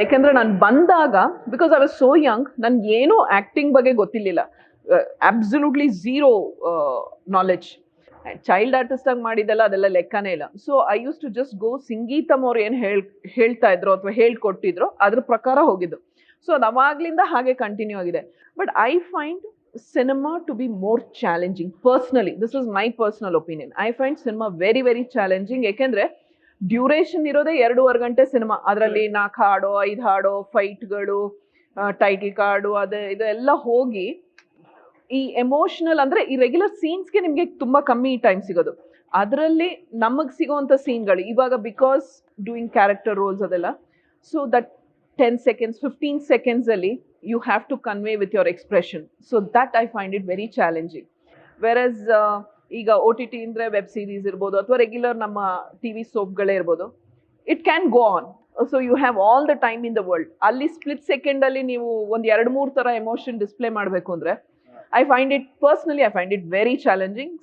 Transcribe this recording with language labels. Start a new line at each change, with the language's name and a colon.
Kannada: ಯಾಕೆಂದ್ರೆ ನಾನು ಬಂದಾಗ,
English: because I was so young,
Kannada: ನನ್ಗೆ ಏನೂ ಆಕ್ಟಿಂಗ್ ಬಗ್ಗೆ ಗೊತ್ತಿರಲಿಲ್ಲ.
English: Absolutely zero knowledge.
Kannada: Child artist ಆಗಿ ಮಾಡಿದ್ದೆಲ್ಲ ಅದೆಲ್ಲ ಲೆಕ್ಕನೇ ಇಲ್ಲ.
English: so I used to just go,
Kannada: ಸಂಗೀತಮ್ ಅವ್ರು ಏನು ಹೇಳ್ತಾ ಇದ್ರು ಅಥವಾ ಹೇಳ್ಕೊಟ್ಟಿದ್ರು ಅದ್ರ ಪ್ರಕಾರ ಹೋಗಿದ್ದು. ಸೊ ಅದು ಅವಾಗ್ಲಿಂದ ಹಾಗೆ ಕಂಟಿನ್ಯೂ ಆಗಿದೆ.
English: But I find cinema to be more challenging personally. This is my personal opinion. I find cinema very very challenging.
Kannada: ಯಾಕೆಂದ್ರೆ ಡ್ಯೂರೇಷನ್ ಇರೋದೇ 2.5 ಗಂಟೆ ಸಿನಿಮಾ. ಅದರಲ್ಲಿ 4 ಹಾಡೋ 5 ಹಾಡೋ, ಫೈಟ್ಗಳು, ಟೈಟಲ್ ಕಾರ್ಡು, ಇದೆಲ್ಲ ಹೋಗಿ ಈ ಎಮೋಷನಲ್ ಅಂದ್ರೆ ಈ ರೆಗ್ಯುಲರ್ ಸೀನ್ಸ್ಗೆ ನಿಮಗೆ ತುಂಬಾ ಕಮ್ಮಿ ಟೈಮ್ ಸಿಗೋದು. ಅದರಲ್ಲಿ ನಮಗೆ ಸಿಗೋವಂಥ ಸೀನ್ಗಳು ಇವಾಗ,
English: Because doing character roles ಅದೆಲ್ಲ, so that 10 seconds 15 seconds ಅಲ್ಲಿ you have to convey with your expression. So that I find it very challenging.
Kannada: Whereas ಈಗ OTT ಅಂದ್ರೆ ವೆಬ್ ಸೀರೀಸ್ ಇರ್ಬೋದು ಅಥವಾ ರೆಗ್ಯುಲರ್ ನಮ್ಮ TV ಸೋಪ್ಗಳೇ ಇರ್ಬೋದು,
English: It can go on. So you have all the time in the world.
Kannada: ಅಲ್ಲಿ split second ಅಲ್ಲಿ ನೀವು ಒಂದು 2-3 ಥರ ಎಮೋಷನ್ ಡಿಸ್ಪ್ಲೇ ಮಾಡಬೇಕು ಅಂದ್ರೆ,
English: I find it very challenging.